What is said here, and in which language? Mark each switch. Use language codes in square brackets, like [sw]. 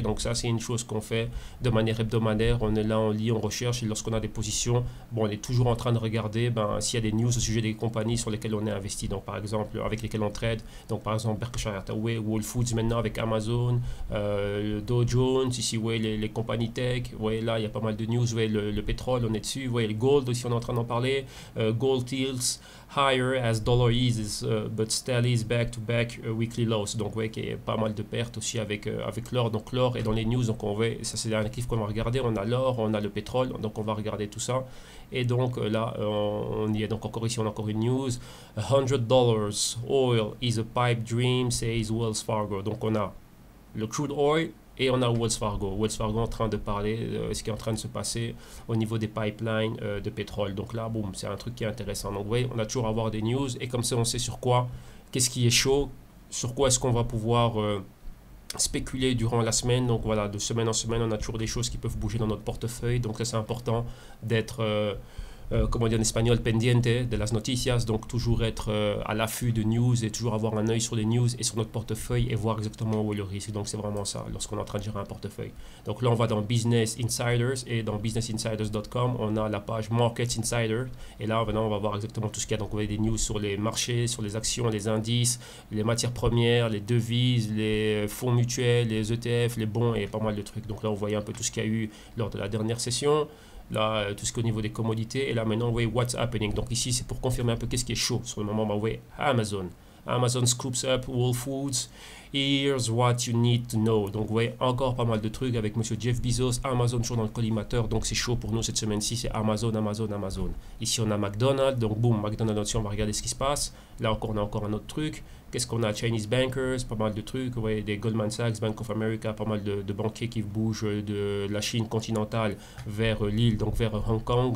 [fr] Donc ça c'est une chose qu'on fait de manière hebdomadaire, on est là, on lit, on recherche, et lorsqu'on a des positions, on est toujours en train de regarder s'il y a des news au sujet des compagnies sur lesquelles on est investi, donc par exemple avec lesquelles on trade, donc par exemple Berkshire Hathaway, Whole Foods maintenant avec Amazon, Dow Jones, ici les compagnies tech, là il y a pas mal de news, le pétrole on est dessus, le gold aussi on est en train d'en parler, [en] gold tilts higher as dollar eases, but tallies back-to-back weekly lows. [fr] Donc, qu'il y a pas mal de pertes aussi avec l'or. Donc, l'or est dans les news. Donc, ça, c'est un actif qu'on va regarder. On a l'or, on a le pétrole. Donc, on va regarder tout ça. Et donc, là, on y est. Donc, encore ici, on a encore une news. [en] $100 oil is a pipe dream, says Wells Fargo. [fr] Donc, on a le crude oil Et on a Wells Fargo. Wells Fargo en train de parler de ce qui est en train de se passer au niveau des pipelines de pétrole. Donc là, boum, c'est un truc qui est intéressant. Donc, vous voyez, on a toujours à avoir des news. Et comme ça, on sait sur quoi, qu'est-ce qui est chaud, sur quoi est-ce qu'on va pouvoir spéculer durant la semaine. Donc voilà, de semaine en semaine, on a toujours des choses qui peuvent bouger dans notre portefeuille. Donc ça, c'est important d'être comment dire en espagnol, [es] pendiente de las noticias, [fr] donc toujours être à l'affût de news et toujours avoir un œil sur les news et sur notre portefeuille et voir exactement où est le risque. Donc c'est vraiment ça lorsqu'on est en train de gérer un portefeuille. Donc là on va dans Business Insiders et dans businessinsiders.com on a la page Market Insider et là maintenant on va voir exactement tout ce qu'il y a. Donc vous voyez des news sur les marchés, sur les actions, les indices, les matières premières, les devises, les fonds mutuels, les ETF, les bons et pas mal de trucs. Donc là on voyait un peu tout ce qu'il y a eu lors de la dernière session. Là, tout ce qui est au niveau des commodités. Et là, maintenant, vous voyez [en] what's happening. [fr] Donc ici, c'est pour confirmer un peu qu'est-ce qui est chaud. Sur le moment, vous voyez Amazon. [en] Amazon scoops up Whole Foods. Here's what you need to know. [fr] Donc, vous voyez encore pas mal de trucs avec monsieur Jeff Bezos. Amazon toujours dans le collimateur. Donc, c'est chaud pour nous cette semaine-ci. C'est Amazon, Amazon, Amazon. Ici, on a McDonald's. Donc, boum, McDonald's aussi, on va regarder ce qui se passe. Là encore, on a encore un autre truc. Qu'est-ce qu'on a? [en] Chinese Bankers, [fr] pas mal de trucs. Vous voyez, des Goldman Sachs, Bank of America, pas mal de banquiers qui bougent de la Chine continentale vers l'île, donc vers Hong Kong.